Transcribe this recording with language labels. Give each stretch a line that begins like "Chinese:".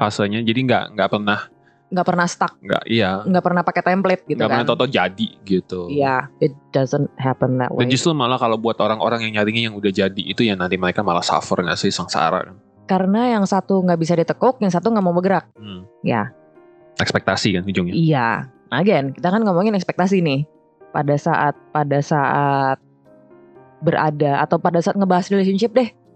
Indonesian: Fasenya, jadi nggak pernah stuck. Nggak pernah pakai template gitu kan. Nggak pernah toto jadi gitu.
English: Iya, it doesn't happen that way.
Indonesian: Dan justru malah kalau buat orang-orang yang nyarinya yang udah jadi itu ya nanti mereka malah suffer nggak sih, sengsara kan. Karena yang satu nggak bisa ditekuk, yang satu nggak mau bergerak. Ya. Ekspektasi kan ujungnya. Iya. Again, kita kan ngomongin ekspektasi nih. Pada saat berada atau pada saat ngebahas relationship deh.